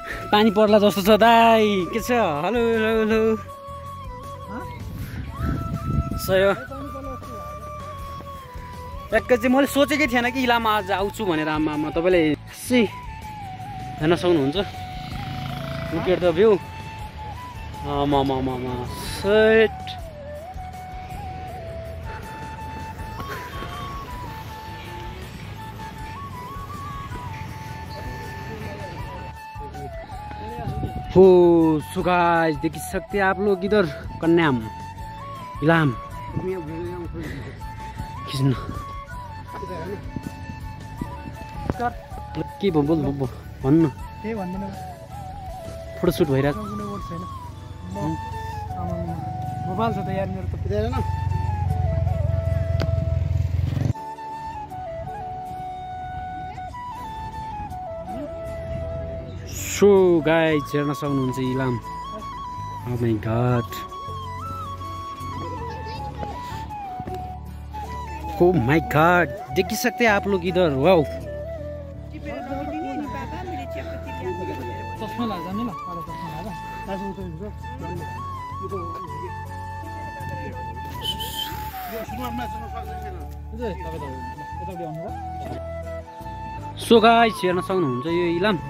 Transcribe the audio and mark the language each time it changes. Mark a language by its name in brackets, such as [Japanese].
[Nepali] पानी पर्ला जस्तो छ दाइ के छ? हेलो हेलो सही हो। ट्याक्कै चाहिँ मैले सोचेकै थिएन कि इलाममा आज आउँछु भनेर। आमा तपाईँले हेर्न सक्नुहुन्छ। [English] Look at the view. [Nepali] Set हो सो गाइस [Hindi] देख सकते हैं आप लोग इधर [Nepali] कन्याम इलाम खिच्नु के भन्नु फोटोसुट भइरहेको मोबाइल छ त यार मेरो त पुग्दैन। सो गाइस हेर्न सक्नुहुन्छ Ilam. [English] oh my God oh my God [Hindi] देख सकते हैं आप लोग इधर वाओ। [Nepali] चस्मा लाग्छ नि ल सो गाइस हेर्न सक्नुहुन्छ यो इलाम।